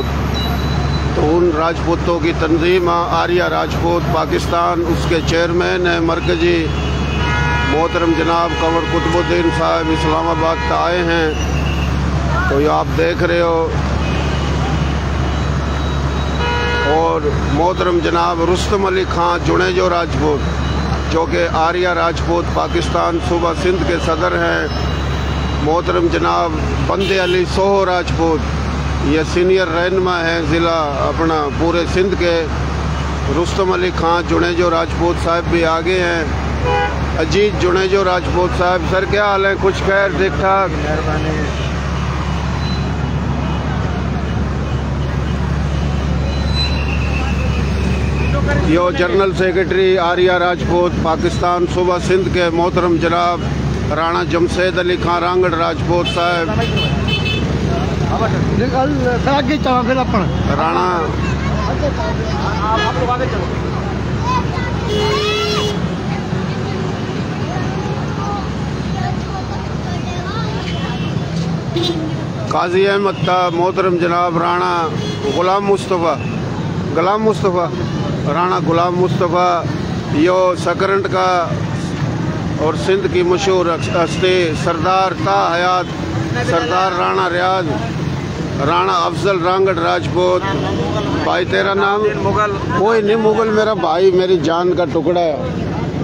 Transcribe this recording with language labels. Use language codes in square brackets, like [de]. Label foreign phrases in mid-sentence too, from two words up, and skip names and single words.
[ur] تو ان راجپوتوں کی تنظیم آریہ راجپوت پاکستان، اس کے چیئرمین ہے مرکزی محترم جناب قمر قطب الدین صاحب اسلام آباد کا آئے ہیں. تو یہ آپ دیکھ رہے ہو۔ اور محترم جناب رستم علی خاں جونیجو راجپوت، جو کہ آریہ راجپوت پاکستان صوبہ سندھ کے صدر ہیں. محترم جناب بندے علی سوہو راجپوت، یہ سینیئر رہنما ہیں ضلع اپنا پورے سندھ کے. رستم علی خاں جونیجو راجپوت صاحب بھی آگے ہیں. اجیت جونیجو راجپوت صاحب، سر کیا حال ہے? کچھ خیر، ٹھیک ٹھاک؟ یو [en] General Secretary [ur] آریہ راجپوت پاکستان صوبہ سندھ کے محترم جناب رانا جمشید علی خاں رانگڑ راجپوت صاحب. رانا قاضی احمد تھا محترم جناب رانا غلام مصطفیٰ رانا غلام مصطفیٰ، یو سکرنٹ کا اور سندھ کی مشہور ہستی سردار تا حیات سردار رانا ریاض رانا افضل رانگڑ راجپوت. بھائی تیرا نام؟ مغل. کوئی نہیں، مغل میرا بھائی، میری جان کا ٹکڑا ہے.